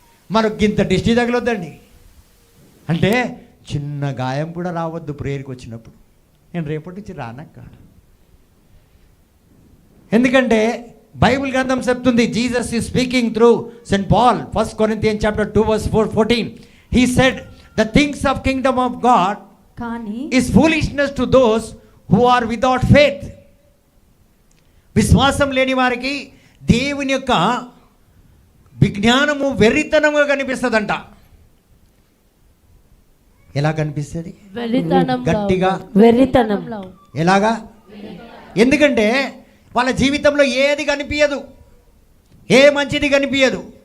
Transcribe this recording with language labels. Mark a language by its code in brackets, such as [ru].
[te] మనకు ఇంత దిష్టి తగలొద్దండి. అంటే చిన్న గాయం కూడా రావద్దు ప్రేయర్కి వచ్చినప్పుడు. నేను రేపటి నుంచి రానక్క. ఎందుకంటే బైబిల్ గ్రంథం చెప్తుంది, [en] Jesus is speaking through saint Paul, 1 Corinthians chapter 2 verse 14. He said, the things of kingdom of God [te] కానీ [en] is foolishness to those who are without faith. [te] విశ్వాసం లేని వారికి దేవుని యొక్క విజ్ఞానము వెర్రితనముగా కనిపిస్తుందంట. ఎలా కనిపిస్తుంది? గట్టిగా వెర్రితనం. ఎలాగా? ఎందుకంటే వాళ్ళ జీవితంలో ఏది కనిపించదు, ఏ మంచిది కనిపించదు.